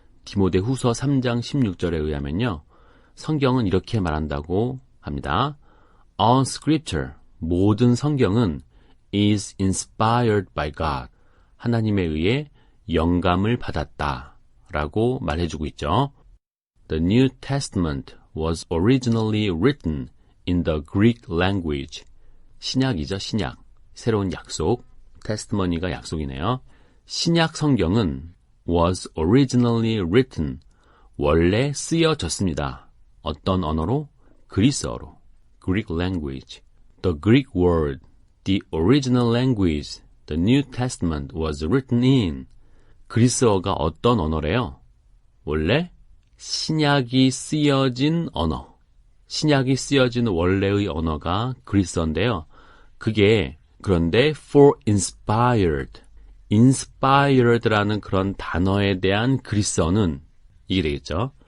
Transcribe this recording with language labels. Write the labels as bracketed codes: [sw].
[ko] 디모데후서 3장 16절에 의하면요. 성경은 이렇게 말한다고 합니다. [en] All scripture, [ko] 모든 성경은 [en] is inspired by God. [ko] 하나님에 의해 영감을 받았다라고 말해주고 있죠. [en] The New Testament was originally written in the Greek language. [ko] 신약이죠, 신약. 새로운 약속. testimony가 약속이네요. 신약 성경은 [en] was originally written. [ko] 원래 쓰여졌습니다. 어떤 언어로? 그리스어로. Greek language. [en] The Greek word, the original language, the New Testament was written in. [ko] 그리스어가 어떤 언어래요? 원래 신약이 쓰여진 언어. 신약이 쓰여진 원래의 언어가 그리스어인데요. 그게 그런데 for inspired, inspired라는 그런 단어에 대한 그리스어는 이게 되겠죠.